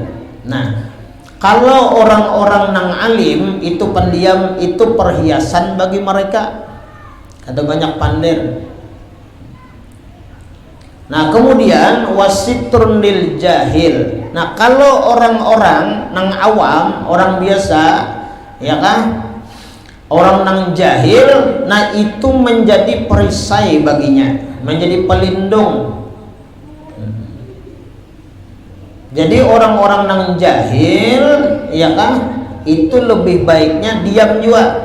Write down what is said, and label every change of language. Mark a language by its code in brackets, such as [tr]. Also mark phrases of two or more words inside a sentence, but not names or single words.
[bjn] Nah, kalau orang-orang nang alim itu pendiam, itu perhiasan bagi mereka, ada banyak pandir. [id] Nah, kemudian [ar] وستر للجاهل. [bjn] Nah, kalau orang-orang nang awam, orang biasa, ya kan, orang nang jahil, [id] nah itu menjadi perisai baginya, menjadi pelindung. [bjn] Jadi orang-orang nang jahil, ya kan, itu lebih baiknya diam juga.